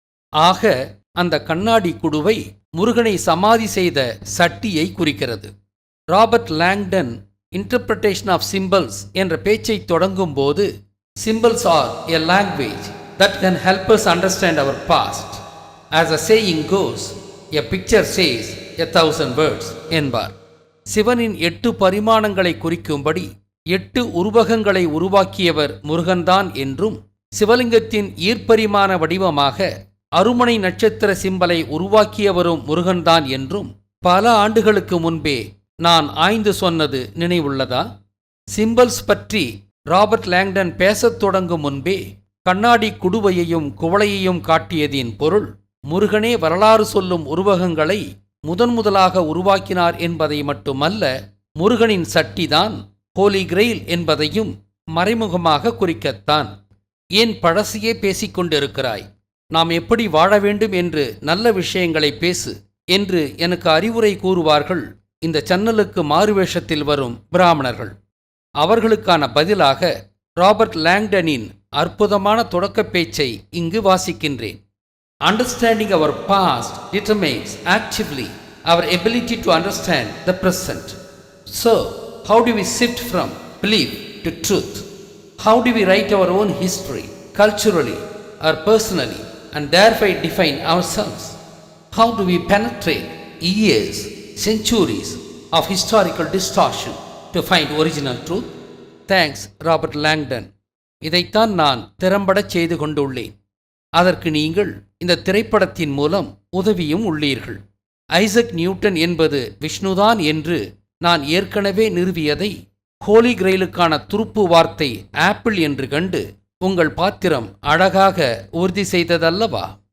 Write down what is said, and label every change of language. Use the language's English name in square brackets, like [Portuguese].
[Tamil] ஆக அந்த கண்ணாடி குடுவை முருகனை சமாதி செய்த சட்டியை குறிக்கிறது. [English] Robert Langdon interpretation of symbols [Tamil] என்ற பேச்சை தொடங்கும் போது, [English] Symbols are a language that can help us understand our past. As a saying goes, a picture says 1,000 words [Tamil] என்பார். சிவனின் 8 பரிமாணங்களை குறிக்கும்படி 8 உருவகங்களை உருவாக்கியவர் முருகன்தான் என்றும், சிவலிங்கத்தின் ஈர்ப்பரிமாண வடிவமாக அருமனை நட்சத்திர சிம்பலை உருவாக்கியவரும் முருகன்தான் என்றும் பல ஆண்டுகளுக்கு முன்பே நான் ஆய்ந்து சொன்னது நினைவுள்ளதா? சிம்பல்ஸ் பற்றி ராபர்ட் லாங்டன் பேசத் தொடங்கும் முன்பே கண்ணாடி குடுவையையும் குவளையையும் காட்டியதின் பொருள், முருகனே வரலாறு சொல்லும் உருவகங்களை முதன்முதலாக உருவாக்கினார் என்பதை மட்டுமல்ல, முருகனின் சட்டிதான் ஹோலி கிரெயில் என்பதையும் மறைமுகமாக குறிக்கத்தான். ஏன் பழசையே பேசிக்கொண்டிருக்கிறாய்? நாம் எப்படி வாழ வேண்டும் என்று நல்ல விஷயங்களை பேசு என்று எனக்கு அறிவுரை கூறுவார்கள் இந்த சன்னலுக்கு மாறுவேஷத்தில் வரும் பிராமணர்கள். அவர்களுக்கான பதிலாக ராபர்ட் லாங்டனின் அற்புதமான தொடக்க பேச்சை இங்கு வாசிக்கின்றேன். [English] Understanding our past determines actively our ability to understand the present. So, how do we shift from belief to truth? How do we write our own history, culturally or personally, and thereby define ourselves? How do we penetrate years, centuries of historical distortion to find original truth? Thanks, Robert Langdon. [Tamil] இதைத்தான் நான் திறம்படச் செய்து கொண்டுள்ளேன். அதற்கு நீங்கள் இந்த திரைப்படத்தின் மூலம் உதவியும் உள்ளீர்கள். ஐசக் நியூட்டன் என்பது விஷ்ணுதான் என்று நான் ஏற்கனவே நிறுவியதை ஹோலி கிரெயிலுக்கான துருப்பு வார்த்தை ஆப்பிள் என்று கண்டு உங்கள் பாத்திரம் அழகாக உறுதி செய்ததல்லவா?